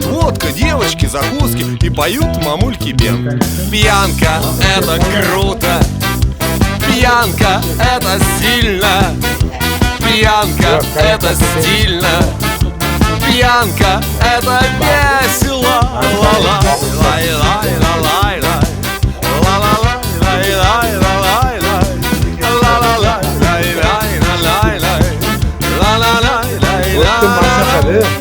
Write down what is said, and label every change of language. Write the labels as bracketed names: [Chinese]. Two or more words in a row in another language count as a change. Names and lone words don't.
[Russian] Водка, девочки, закуски и поют мамульки бен. Пьянка, это круто. Пьянка — это сильно. Пьянка — это стильно. Пьянка — это весело. Ла-ла-лай-лай-лай-лай. Ла-ла-лай-лай-лай-лай. Ла-ла-лай-лай-лай-лай. Ла-ла-лай-лай-лай. [Uzbek] O'tdim maslahat.